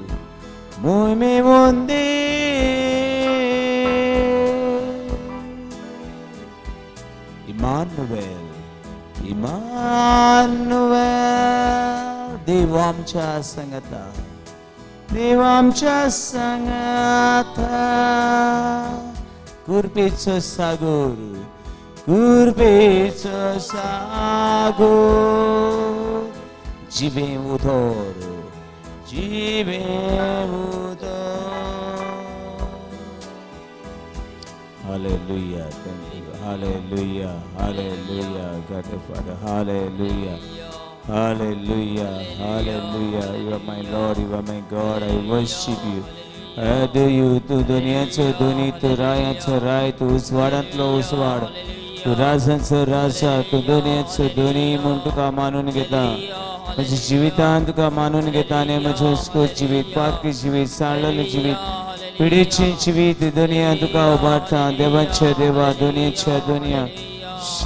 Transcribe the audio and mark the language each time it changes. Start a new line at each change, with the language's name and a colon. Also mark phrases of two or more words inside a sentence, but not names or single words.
Konkani: Emmanuel Devamcha sangata Devamcha sangata Kurpitso sagur Kurpitso sagur Jive udor Jive udor.
English: Hallelujah, thank you. Hallelujah, hallelujah, God the Father, hallelujah. Hallelujah, hallelujah. You are my Lord, you are my God. I worship you. I adore you.
Konkani: Tu दुनियाचं दुनी, tu रायाचं राय, tu उस्वाडातलं उस्वाड, tu राजांचं राजा, tu दुनियाचं दुनी म्हणून तुका मानून घेता. माझ्या जीवितांत तुका मानून घेता आणि माझं हुस्को जीवित, पातकी जीवित, साळलेलं जीवित, पिढीची जीवित दुनिया तुका उभारता. देवाच्या देवा, दुनियाच्या दुनिया,